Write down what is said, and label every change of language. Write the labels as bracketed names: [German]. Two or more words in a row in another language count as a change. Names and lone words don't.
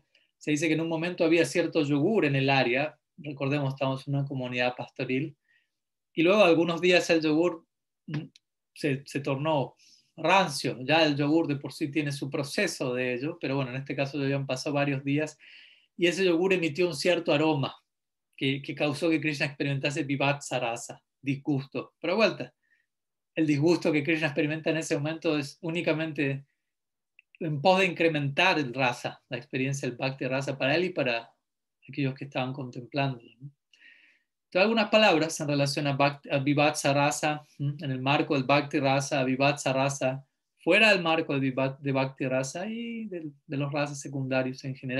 [Spanish] Se dice que en un momento había cierto yogur en el área, recordemos, estamos en una comunidad pastoril, y luego algunos días el yogur se tornó rancio. Ya el yogur de por sí tiene su proceso de ello, pero bueno, en este caso ya habían pasado varios días y ese yogur emitió un cierto aroma que causó que Krishna experimentase vivatsa rasa, disgusto. Pero de vuelta, el disgusto que Krishna experimenta en ese momento es únicamente en pos de incrementar el rasa, la experiencia del bhakti rasa para él y para aquellos que estaban contemplando, ¿no? Entonces, algunas palabras en relación a Vivatsa Rasa, en el marco del Bhakti Rasa, a Vivatsa Rasa, fuera del marco de Bhakti Rasa y de los rasas secundarios en general.